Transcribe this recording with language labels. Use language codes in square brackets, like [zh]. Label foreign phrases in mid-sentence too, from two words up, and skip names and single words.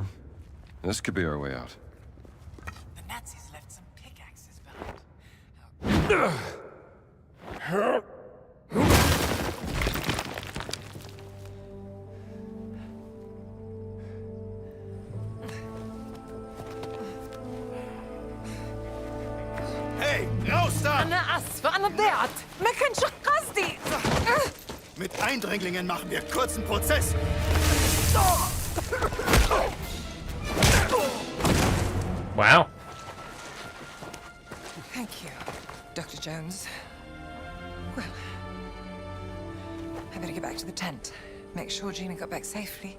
[en] This could be our way out. The Nazis left some pickaxes behind. [de] Hey, raus da! [ar] أنا آسفة أنا ضيعت ما كانش قصدي. [de] Mit Eindringlingen machen wir kurzen Prozess. [en] Wow. Thank you, Dr. Jones. Well, I better get back to the tent. Make sure Gina got back safely.